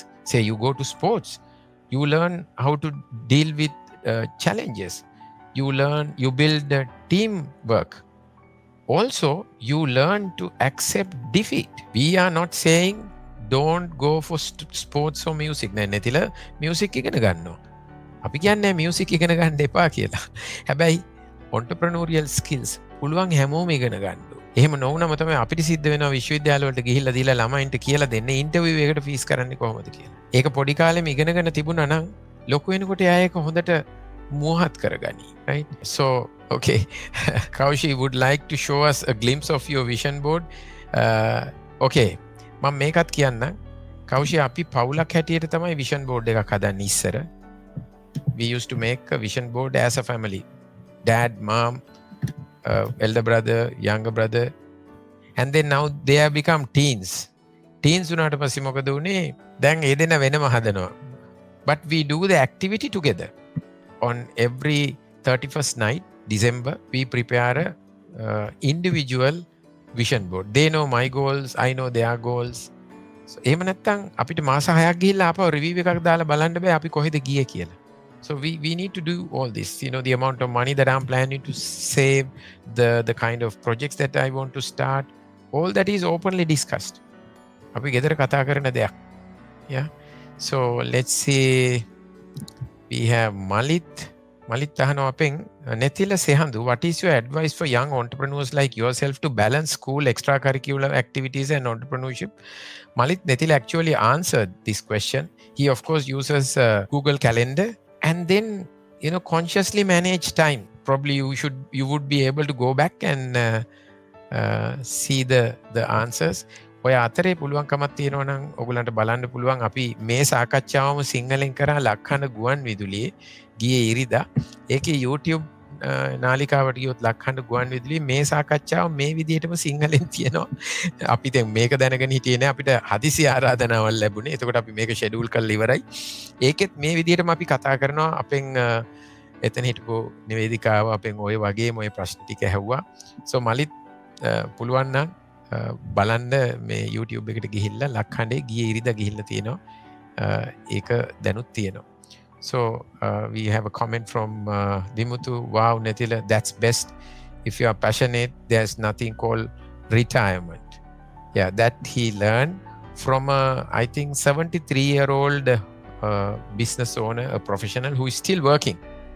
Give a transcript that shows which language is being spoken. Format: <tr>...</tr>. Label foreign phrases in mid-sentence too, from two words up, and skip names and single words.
<en>Say you go to sports, you learn how to deal with challenges. You build teamwork. Also, you learn to accept defeat. We are not saying don't go for sports or music.</en> <si>Nethila music ඉගෙන ගන්නවා. අපි කියන්නේ music ඉගෙන ගන්න එපා කියලා. හැබැයි</si> <en>entrepreneurial skills</en> <si>පුළුවන් හැමෝම ඉගෙන ගන්න. එහෙම නොවුනම තමයි අපිට සිද්ධ වෙනවා විශ්වවිද්‍යාල වලට ගිහිල්ලා දීලා ළමයින්ට කියලා දෙන්න ඉන්ටර්විව් එකකට ෆීස් කරන්නේ කොහොමද කියලා. ඒක පොඩි කාලෙම ඉගෙනගෙන තිබුණා නම් ලොකු වෙනකොට එයා ඒක හොඳට මුවහත් කරගනි.</si> <en>Right? So, okay. Kaushi would like to show us a glimpse of your vision board.</en> <si>Okay. මම මේකත් කියන්න. Kaushi අපි පවුලක් හැටියට තමයි</si> <en>vision board</en> <si>එකක් හදන්නේ ඉස්සර.</si> <en>We used to make a vision board as a family. Dad, mom, elder brother, younger brother. And then now they have become teens.</en> <si>Teens උනාට පස්සේ මොකද උනේ? දැන් ඒ දෙන වෙනම හදනවා.</si> <en>But we do the activity together. On every 31st night, December, we prepare a individual vision board. They know my goals, I know their goals.</en> <si>So එහෙම නැත්තම් අපිට මාස 6ක් ගිහිල්ලා ආපහු රිවිව් එකක් දාලා බලන්න බෑ අපි කොහෙද ගියේ කියලා.</si> <en>So we need to do all this, the amount of money that I'm planning to save, the kind of projects that I want to start, all that is openly discussed.</en> <si>අපි ගෙදර කතා කරන දෙයක්.</si> <en>Yeah. So let's see. We have Malit</en> <si>අහනවා අපෙන්</si> <en>Nethila Sehandu, what is your advice for young entrepreneurs like yourself to balance school, extracurricular activities and entrepreneurship? Malit, Nethila actually answered this question. He of course uses Google Calendar and then consciously manage time. Probably you would be able to go back and see the answers.</en> <si>ඔය අතරේ පුළුවන්කමක් තියෙනවා නම් ඔයගලන්ට බලන්න පුළුවන් අපි මේ සාකච්ඡාවම සිංහලෙන් කරා ලක්හඬ ගුවන් විදුලියේ ගියේ ඉරිදා. ඒකේ YouTube නාලිකාවට ගියොත් ලක්හඬ ගුවන් විදුලියේ මේ සාකච්ඡාව මේ විදිහටම සිංහලෙන් තියෙනවා. අපි දැන් මේක දැනගෙන හිටියේ නෑ අපිට හදිසි ආරාධනාවක් ලැබුණේ. එතකොට අපි මේක ෂෙඩියුල් කරලා ඉවරයි. ඒකෙත් මේ විදිහටම අපි කතා කරනවා අපෙන් එතන හිටපු නිවේදිකාව අපෙන් ඔය වගේම ඔය ප්‍රශ්න ටික ඇහුවා. So මලිත් පුළුවන් නම් බලන්න මේ YouTube එකට ගිහිල්ලා ලක්හඬේ ගියේ ඉරිදා ගිහිල්ලා තියෙනවා. ඒක දැනුත් තියෙනවා.</si> <en>So we have a comment from Dimuthu. Wow, Nethila, that's best. If you are passionate, there's nothing called retirement. Yeah, that he learned from I think 73-year-old business owner, a professional who is still working.</en>